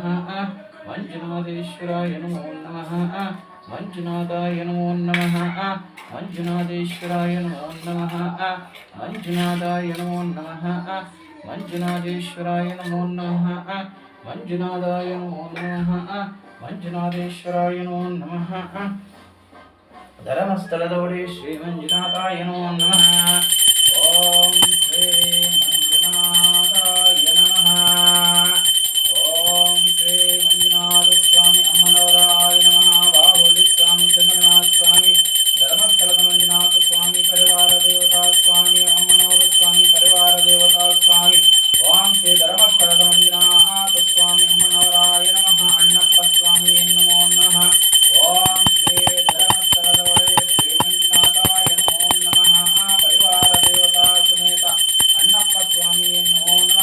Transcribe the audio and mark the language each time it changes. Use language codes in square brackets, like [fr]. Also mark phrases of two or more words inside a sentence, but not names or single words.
[sa] ಮಂಜುನಾಥೇಶ್ವರಾಯ ನಮೋ ನಮಃ. ಮಂಜುನಾಥಾಯ ನಮೋ ನಮಃ. ಮಂಜುನಾಥೇಶ್ವರಾಯ ನಮೋ ನಮಃ. ಮಂಜುನಾಥಾಯ ನಮೋ ನಮಃ. ಮಂಜುನಾಥೇಶ್ವರಾಯ ನಮೋ ನಮಃ. ಮಂಜುನಾಥಾಯ ನಮೋ ನಮಃ. ಮಂಜುನಾಥೇಶ್ವರಾಯ ನಮೋ ನಮಃ. [kn] ಧರ್ಮಸ್ಥಳದ ಒಡೆಯ [sa] ಶ್ರೀ ಮಂಜುನಾಥಾಯ ನಮೋ ನಮಃ. ಓಂ ಶ್ರೀ ಮಂಜುನಾಥಾಯ ನಮಃ. ಓಂ ಶ್ರೀ ಮಂಜುನಾಥ ಸ್ವಾಮಿ ಅಮ್ಮನವರಾಯ ನಮಃ. [kn] ಬಾಹುಲಿ ಸ್ವಾಮಿ ಚಂದ್ರನಾಥ ಸ್ವಾಮಿ ಧರ್ಮಸ್ಥಳದ ಮಂಜುನಾಥ ಸ್ವಾಮಿ ಪರಿವಾರ ದೇವತಾ ಸ್ವಾಮಿ ಅಮ್ಮನವರ ಸ್ವಾಮಿ ಪರಿವಾರ ದೇವತಾ ಸ್ವಾಮಿ. [sa] ಓಂ ಶ್ರೀ ಧರ್ಮಸ್ಥಳದ ಮಂಜುನಾಥ ಸ್ವಾಮಿ ಅಮ್ಮನವರಾಯ ನಮಃ. ಅಣ್ಣಪ್ಪ ಸ್ವಾಮಿ ನಮೋ ನಮಃ. ಓಂ ಶ್ರೀ [kn] ಧರ್ಮಸ್ಥಳದ ಒಡೆಯ [sa] ಶ್ರೀ ಮಂಜುನಾಥಾಯ ನಮೋ ನಮಃ. ಪರಿವಾರ ದೇವತಾ ಸಮೇತ ಅಣ್ಣಪ್ಪ ಸ್ವಾಮಿ ನಮೋ